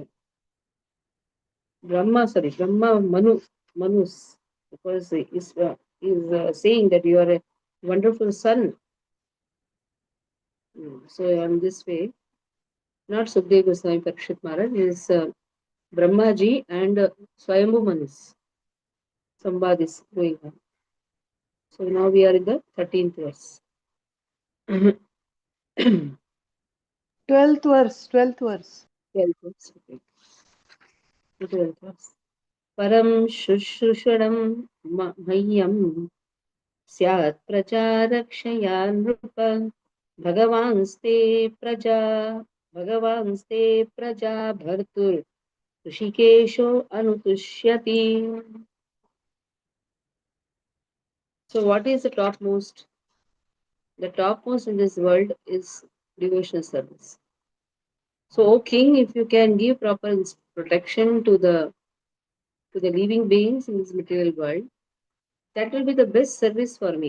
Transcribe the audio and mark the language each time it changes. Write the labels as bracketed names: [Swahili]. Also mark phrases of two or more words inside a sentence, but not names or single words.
[English] Brahma Manus, because he is saying that you are a wonderful son. So on this way, not Sukadeva Goswami Parikshit Maharaj, is Brahmaji and Swayambhu Manus. Samvad is going on. So now we are in the 13th verse. 12th verse. 12th verse. 12th verse. Okay. 12th verse. [Sanskrit] परं शुश्रूषणं मह्यं स्यात् प्रजारक्षया नृप भगवांस्ते प्रजा भर्तुर् हृषीकेशो अनुतुष्यति. [English] So what is the topmost? The topmost in this world is devotional service. So, O King, if you can give proper protection to the living beings in this material world, that will be the best service for me.